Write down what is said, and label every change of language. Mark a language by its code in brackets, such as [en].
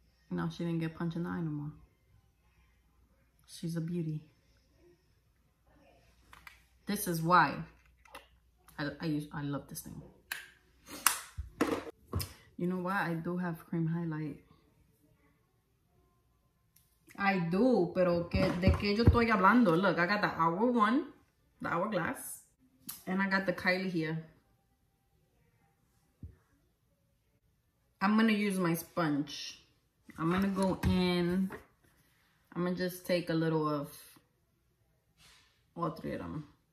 [en] No, she didn't get punched in the eye no more. She's a beauty. This is why I love this thing. You know what? I do have cream highlight. I do, [es] pero de qué yo estoy hablando? [en] Look, I got the Hour one, the Hourglass, and I got the Kylie here. I'm gonna use my sponge. I'm gonna go in. I'm gonna just take a little of all 3 of them.